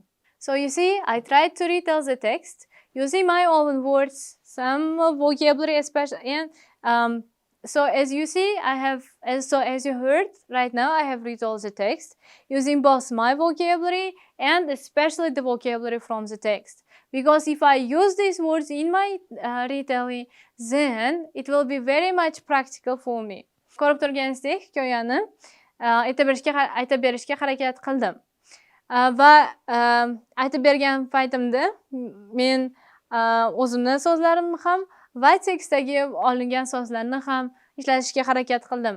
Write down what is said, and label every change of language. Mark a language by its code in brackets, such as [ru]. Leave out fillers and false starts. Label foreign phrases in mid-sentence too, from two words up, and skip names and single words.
[en] So you see, I tried to retell the text using my own words, some vocabulary especially, and so as you see, as you heard right now, I have retold the text using both my vocabulary and especially the vocabulary from the text. Because if I use these words in my retelling, then it will be very much practical for me. [uz] Ko'rib turganingizdek, hikoyani aytib berishga harakat qildim. Va aytib bergan paytimda men o'zimni so'zlarimni ham va tekstdagi olingan so'zlarni ham ishlatishga harakat qildim.